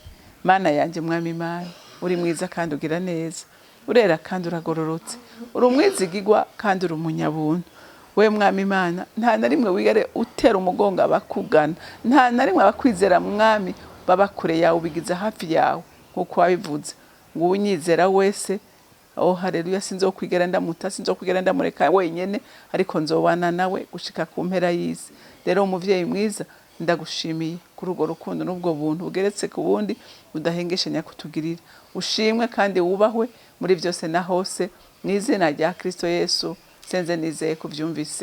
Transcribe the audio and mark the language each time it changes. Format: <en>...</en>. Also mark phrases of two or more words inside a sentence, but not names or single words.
<rn>Mana yanje mwami Imana, uri mwiza kandi ugira neza, urera kandi uragororotse, uri umwizigirwa kandi uri umunyabuntu. We mwami Imana, nta na rimwe wigere utera umugongo abakugana, nta na rimwe abakwizera mwami baba kure yawe, ubigiza hafi yawe nkuko wabivuze ngo unyizera wese. Oh haleluya. Sinzokwigera ndamuta, sinzokwigera ndamureka wenyene, ariko nzobana nawe gushika ku mpera y'isi. Rero umuvyeyi mwiza, ndagushimiye kuri urwo rukundo n'ubwo buntu bugeretse ku bundi udahengeshanya kutugirira. Ushimwe kandi wubahwe muri byose na hose, mu izina rya Kristo Yesu senze nizeye kuvyumvise.</rn>